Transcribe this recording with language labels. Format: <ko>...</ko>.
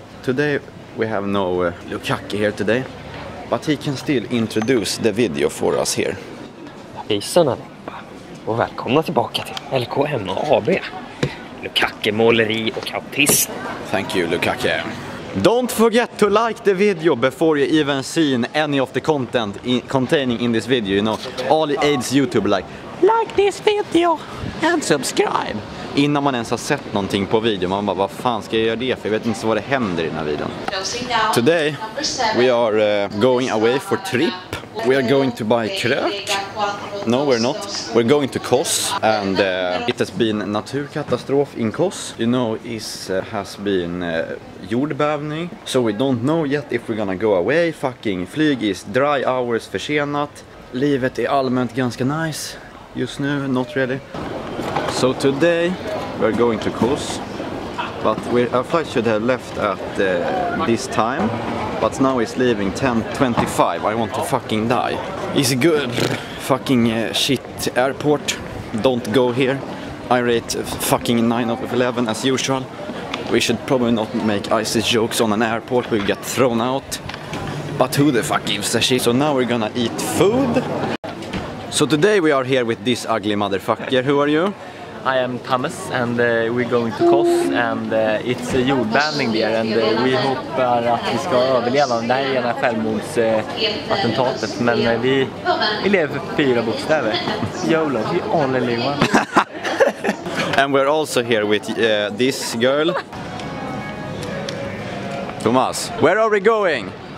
<en>Today we have no Lukaku here today, but he can still introduce the video for us here.</en> <sv>Hejsan allihopa och välkomna tillbaka till LKM AB. Lukaku, måleri och autism.</sv> <en>Thank you Lukaku. Don't forget to like the video before you even seen any of the content containing in this video. You know, all the AIDS YouTuber like this video and subscribe.</en> <sv>Innan man ens har sett någonting på video, man bara, vad fan ska jag göra det för? Jag vet inte vad det händer i den här videon.</sv> <en>Today we are going away for trip. We are going to buy krök. No, we're not. We're going to Kos, and it has been naturkatastrof in Kos. You know, it has been jordbävning. So we don't know yet if we're gonna go away.</en> <sv>Fucking flyg is dry hours försenat. Livet är allmänt ganska nice just nu,</sv> <en>not really. So today we're going to Kos, but our flight should have left at this time. But now it's leaving 10:25. I want to fucking die. It's good fucking shit airport. Don't go here. I rate fucking 9 out of 11 as usual. We should probably not make ISIS jokes on an airport. We'll get thrown out. But who the fuck gives a shit? So now we're gonna eat food. So today we are here with this ugly motherfucker. Who are you? I am Thomas and we're going to Kos and it's a jordbävning there and we</en> <sv>hoppas att vi ska överleva. Det här är ena självmordsattentatet men vi lever för 4 bokstäver.</sv> <en>YOLO, we only live one. And we're also here with this girl. Thomas, where are we going?</en>